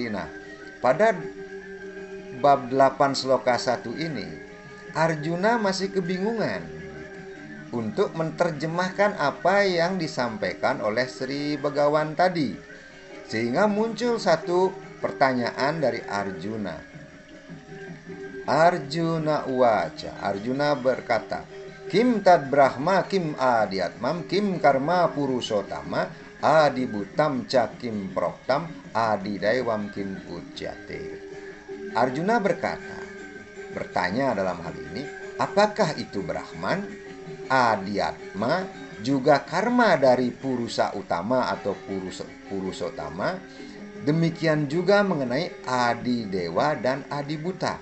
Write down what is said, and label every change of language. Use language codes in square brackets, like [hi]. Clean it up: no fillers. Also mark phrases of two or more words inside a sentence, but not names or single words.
[id] Nah, pada bab 8 sloka 1 ini Arjuna masih kebingungan untuk menerjemahkan apa yang disampaikan oleh Sri Begawan tadi. Sehingga muncul satu pertanyaan dari Arjuna. [sa] अर्जुन उवाच, [id] Arjuna berkata, [sa] किं तद् ब्रह्म किम् अध्यात्मं किं कर्म पुरुषोत्तम अधिभूतं च किं प्रोक्तम् अधिदैवं किम् उच्यते. [id] Arjuna bertanya dalam hal ini, apakah itu Brahman, adiatma, juga karma dari purusa utama atau purusotama, demikian juga mengenai adidewa dan adibuta.